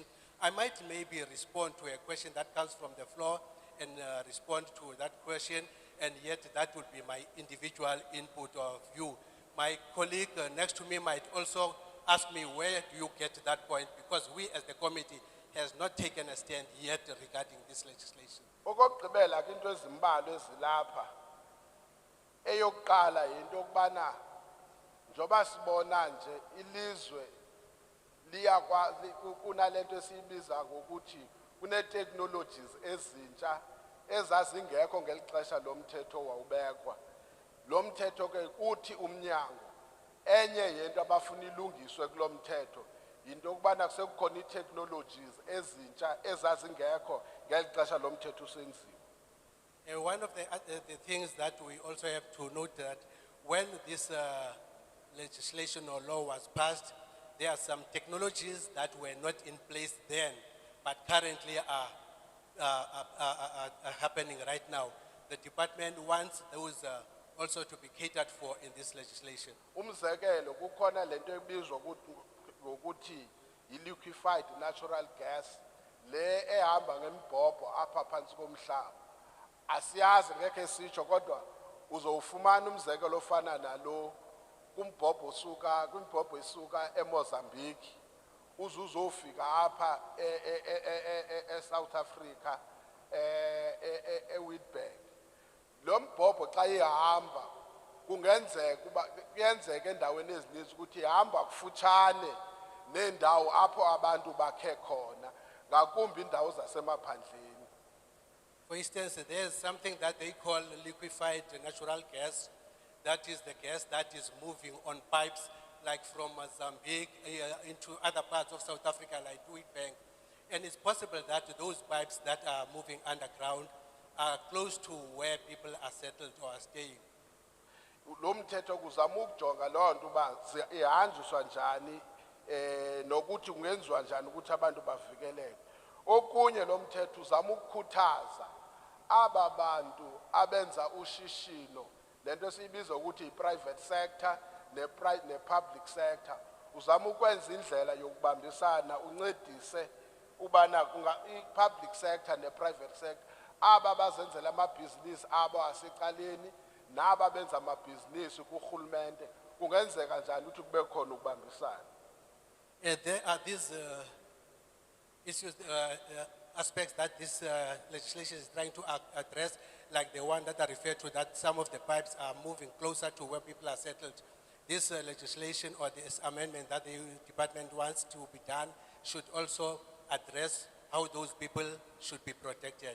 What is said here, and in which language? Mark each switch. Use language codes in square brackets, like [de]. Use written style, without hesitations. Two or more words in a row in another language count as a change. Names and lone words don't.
[en] I might maybe respond to a question that comes from the floor and respond to that question, and yet that would be my individual input or view. My colleague next to me might also ask me, where do you get that point? Because we as the committee has not taken a stand yet regarding this legislation. [xh] Okugqibela ke into ezimbalwa ezilapha eyokuqala into yokubana njoba sibona nje ilizwe kunalento esiyibiza ngokuthi kune-technologies ezintsha ezazingekho ngeli xesha lo mthetho wawubekwa. Lo mthetho ke uthi umnyango enye yento abafuna ilungiswe kulo mthetho yinto yokubana kusekukhona ii-technologies ezintsha ezazingekho ngeli xesha lo mthetho usenziwa. [en] One of the things that we also have to note that when this legislation or law was passed, there are some technologies that were not in place then, but currently are happening right now. The department wants those also to be catered for in this legislation. [xh] Umzekelo kukhona lento ebizwa ngokuthi i- [en] liquefied natural gas [xh] le ehamba ngembhobho apha phansi komhlaba. Asiyazi ngeke sitsho kodwa uzowufumana umzekelo ofana nalo kumbhobho isuka eMozambique uzofika apha eSouth Africa eWitbank. Lo mbhobho xa ihamba kuyenzeka endaweni ezininzi ukuthi ihamba kufutshane nendawo apho abantu bakhe khona ngakumbi indawo zasemaphandleni. [en] For instance, there's something that they call liquefied natural gas. That is the gas that is moving on pipes like from Mozambique into other parts of South Africa like Witbank. And it's possible that those pipes that are moving underground are close to where people are settled or are staying. [xh] Lo mthetho kuzama ukujonga loo nto uba ihanjiswa njani nokuthi kungenziwa njani ukuthi abantu bavikeleke. Okunye lo mthetho uzama ukukhuthaza aba bantu abenza ushishino lento esiyibiza ukuthi i- [en] private sector [xh] ne- [en] public sector. [xh] Uzama ukwenza indlela yokubambisana uncedise ubana i- [en] public sector [xh] ne- [en] private sector [xh] aba bazenzela amabhizinisi abo asecaleni naba benza amabhizinisi kurhulumente kungenzeka njani ukuthi kube khona ukubambisana. [en] There are these issues, aspects that this legislation is trying to address, like the one that I referred to, that some of the pipes are moving closer to where people are settled. This legislation or this amendment that the department wants to be done should also address how those people should be protected.